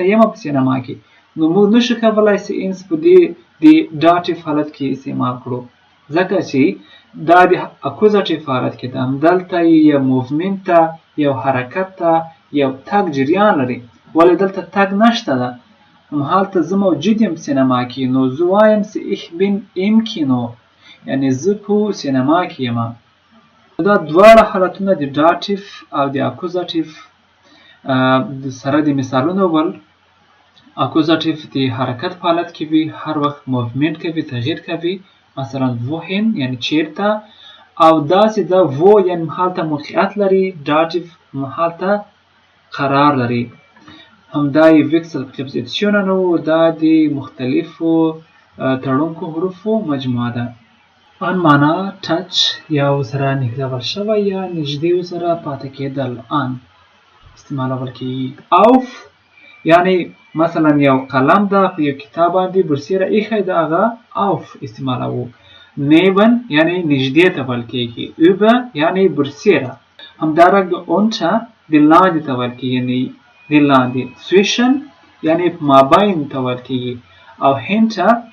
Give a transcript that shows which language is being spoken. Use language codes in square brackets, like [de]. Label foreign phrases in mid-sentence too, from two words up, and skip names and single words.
[ps] یم په سینما کې نو موږ نشو کولی چې انس په دې د داتیف حالت کې استعمال کړو ځکه چې دا د اکوزاتیو حالت کې ده همدلته یو موومنټ ته یو حرکت ته یو تګ جریان لري ولې دلته تګ نشته ده هلته زه موجود یم سینما کې نو زه وایم چې [de] ich bin im Kino [ps] یعنې زه په سینما کې یم دا دواړه حالتونه د داتیف او د اکوزاتیو سره د مثالونو ول اکوزاتیو د حرکت په حالت کې وي هر وخت موومنټ کوي تغییر کوي مثلا wohin یعنی چیرته او داسې ده wo یعنی هلته موقعیت لري داتیف هلته قرار لري همدا یې ویکسل پریپوزیسیونونه و دا د مختلفو تړونکو حروفو مجموعه ده ان معنا ټچ یا ورسره نښلول شوی یا نږدې ورسره پاتې کېدل ان استعمالول کېږي auf یعنی مثلا یو قلم ده په یو کتاب باندې برسیره ایښی ده هغه auf استعمالوو neben یعنی نږدې ته ویل کېږي über یعنی برسیره همدارنګه unter د لاندې ته ویل کېږي یعنی د لاندې zwischen یعنی په مابین ته ویل کېږي او hinter